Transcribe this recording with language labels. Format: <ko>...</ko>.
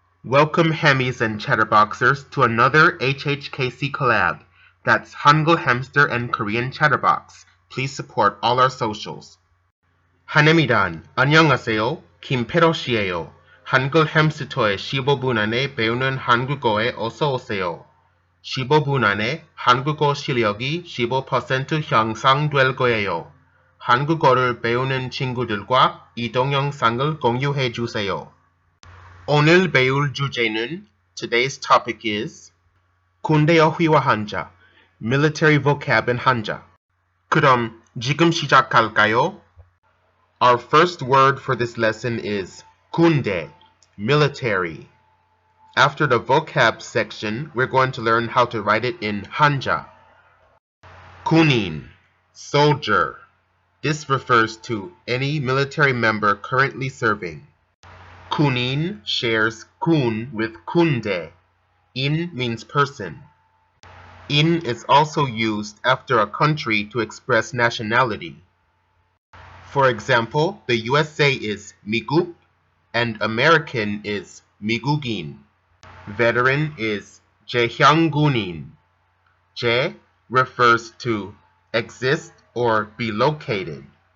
<en>Welcome Hammies and Chatterboxers to another HHKC collab. That's Hangul, Hamster, and Korean Chatterbox. Please support all our socials.</en> <ko>한혜미단, 안녕하세요. 김페로시예요. 한글 햄스터의 15분 안에 배우는 한국어에 어서 오세요. 15분 안에 한국어 실력이 15% 향상될 거예요. 한국어를 배우는 친구들과 이 동영상을 공유해 주세요. 오늘 배울 주제는</ko> <en>Today's topic is</en> <ko>군대어휘와 한자,</ko> <en>Military Vocab and Hanja.</en> <ko>그럼 지금 시작할까요?</ko> <en>Our first word for this lesson is 군대, military. After the vocab section, we're going to learn how to write it in Hanja. 군인, soldier. This refers to any military member currently serving. 군인 shares 군 with 군대. In means person. In is also used after a country to express nationality. For example, the USA is 미국 and American is 미국인. Veteran is 제향군인. 제 refers to exist or be located.</en>